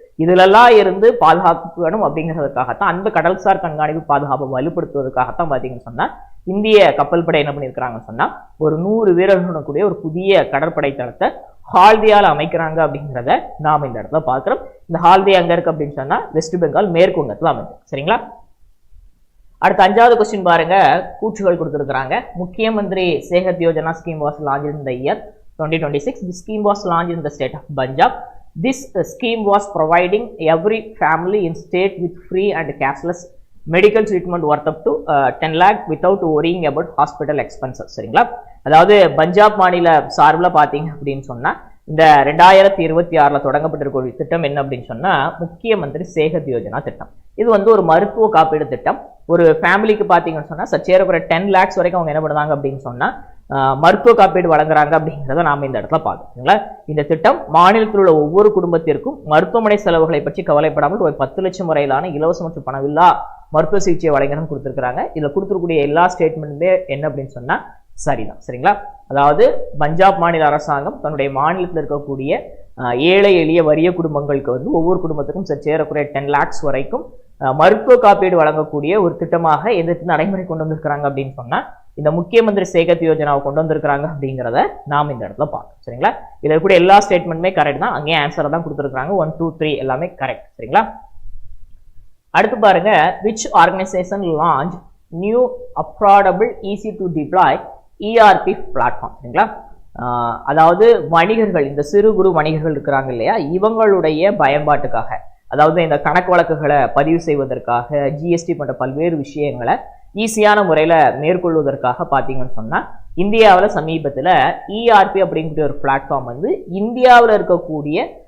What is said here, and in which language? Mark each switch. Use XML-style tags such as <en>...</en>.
<ta>இதுலெல்லாம் இருந்து பாதுகாப்பு வேணும் அப்படிங்கிறதுக்காகத்தான் அந்த கடல்சார் கண்காணிப்பு பாதுகாப்பை வலுப்படுத்துவதற்காகத்தான் பாத்தீங்கன்னு சொன்னா இந்திய கப்பல் படை என்ன பண்ணியிருக்கிறாங்கன்னு சொன்னா ஒரு 100 வீரர்களுடன் கூடிய ஒரு புதிய கடற்படை தளத்தை ஹால்தியால அமைக்கிறாங்க அப்படிங்கிறத நாம இந்த இடத்துல பாக்குறோம். இந்த ஹால்தியா எங்க இருக்கு அப்படின்னு சொன்னா வெஸ்ட் பெங்கால் மேற்கு வங்கத்துல அமைச்சு. சரிங்களா? அடுத்த 5வது கொஸ்டின் பாருங்க, கூற்றுகள் கொடுத்திருக்கிறாங்க. முக்கிய மந்திரி சேகத் Yojana</ta> <en>scheme was launched in the year</en> <ta>2026.</ta> <en>This scheme was launched in the state of Punjab. This scheme was providing every family in state with free and cashless medical treatment worth up to 10 lakh without worrying about hospital expenses.</en> <ta>சரிங்களா? அதாவது பஞ்சாப் மாநில சார்பில் பார்த்தீங்க அப்படின்னு சொன்னா இந்த 2026ல தொடங்கப்பட்டிருக்க ஒரு திட்டம் என்ன அப்படின்னு சொன்னா முக்கிய மந்திரி சேகத் யோஜனா திட்டம். இது வந்து ஒரு மருத்துவ காப்பீடு திட்டம். ஒரு ஃபேமிலிக்கு பார்த்தீங்கன்னு சொன்னா சச்சேரக்குறை 10 lakhs வரைக்கும் அவங்க என்ன பண்ணுவாங்க அப்படின்னு சொன்னா மருத்துவ காப்பீடு வழங்குறாங்க அப்படிங்கிறத நாம இந்த இடத்துல பார்க்கறீங்களா. இந்த திட்டம் மாநிலத்தில் உள்ள ஒவ்வொரு குடும்பத்திற்கும் மருத்துவமனை செலவுகளை பற்றி கவலைப்படாமல் ஒரு 10 லட்சம் வரையிலான இலவச மற்றும் பணமில்லா மருத்துவ சிகிச்சை வழங்கணும்னு கொடுத்திருக்காங்க. இதுல கொடுத்துருக்கூடிய எல்லா ஸ்டேட்மெண்ட்டுமே என்ன அப்படின்னு சொன்னா சரிதான். சரிங்களா? அதாவது பஞ்சாப் மாநில அரசாங்கம் தன்னுடைய மாநிலத்தில் இருக்கக்கூடிய ஏழை எளிய வறிய குடும்பங்களுக்கு வந்து ஒவ்வொரு குடும்பத்துக்கும் சேரக்கூடிய 10 lakhs வரைக்கும் மருத்துவ காப்பீடு வழங்கக்கூடிய ஒரு திட்டமாக எதிர்த்து நடைமுறை கொண்டு வந்திருக்கிறாங்க அப்படின்னு சொன்னா இந்த முக்கிய மந்திரி சேகத் யோஜனாவை கொண்டு வந்திருக்கிறாங்க அப்படிங்கிறத நாம் இந்த இடத்துல பார்க்கணும். சரிங்களா? இதுல கூட எல்லா ஸ்டேட்மெண்ட்டுமே கரெக்ட் தான். அங்கேயே ஆன்சரை தான் கொடுத்துருக்காங்க. 1, 2, 3 எல்லாமே கரெக்ட். சரிங்களா? அடுத்து பாருங்க,</ta> <en>which organization launch new affordable easy to deploy ERP platform.</en> <ta>சரிங்களா? அதாவது வணிகர்கள், இந்த சிறு குறு வணிகர்கள் இருக்கிறாங்க இல்லையா, இவங்களுடைய பயன்பாட்டுக்காக, அதாவது இந்த கணக்கு வழக்குகளை பதிவு செய்வதற்காக, ஜிஎஸ்டி போன்ற பல்வேறு விஷயங்களை ஈஸியான முறையில மேற்கொள்வதற்காக பாத்தீங்கன்னு சொன்னா இந்தியாவில் சமீபத்தில் ERP அப்படிங்கிற ஒரு பிளாட்ஃபார்ம் வந்து இந்தியாவில் இருக்கக்கூடிய</ta>